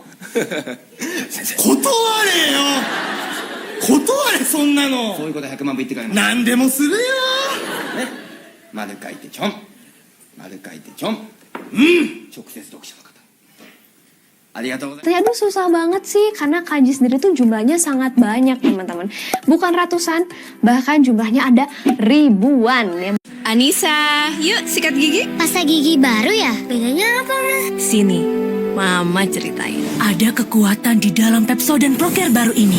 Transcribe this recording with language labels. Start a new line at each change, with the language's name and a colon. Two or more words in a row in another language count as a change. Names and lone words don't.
Japanese: 先生。断れよ。断れ、そんなの。そういうことは100万部言ってから何でもするよ。ね。丸書いてちょん。丸書いてちょん。直接読者の方。ありがとうございます。
Indonesian: Aduh susah banget sih karena kanji sendiri tuh jumlahnya sangat banyak teman-teman. Bukan ratusan, bahkan jumlahnya ada ribuan. Anissa, yuk sikat gigi. Pasta gigi baru ya? Bedanya apa, Ma? Sini, Mama ceritain. Ada kekuatan di dalam Pepsodent Procare baru ini.